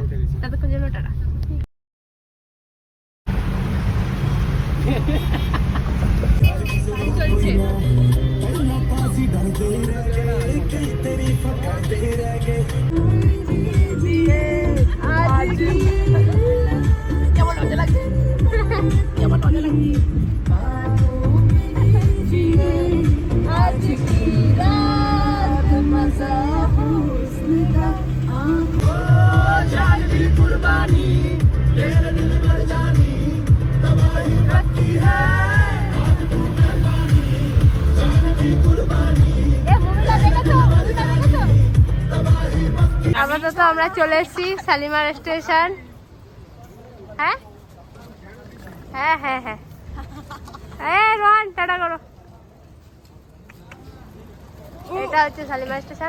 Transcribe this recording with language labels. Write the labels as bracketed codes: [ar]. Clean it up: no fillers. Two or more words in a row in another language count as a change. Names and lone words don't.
[bn] ততক্ষণ জন্য টাটা। চলছে কেমন মজা লাগছে, কেমন মজা লাগছে। [hi] आज की रात मज़ा हुस्न का जान दी कुर्बानी तेरे दिल पर जानी तबाही रखी है जान दी कुर्बानी। [bn] ए মুভিটা দেখেছো? আপাতত আমরা চলে এসেছি শালিমার স্টেশন। হ্যাঁ হ্যাঁ হ্যাঁ হ্যাঁ হ্যাঁ রোহন টাটা করো। এটা হচ্ছে শালিমার স্টেশন।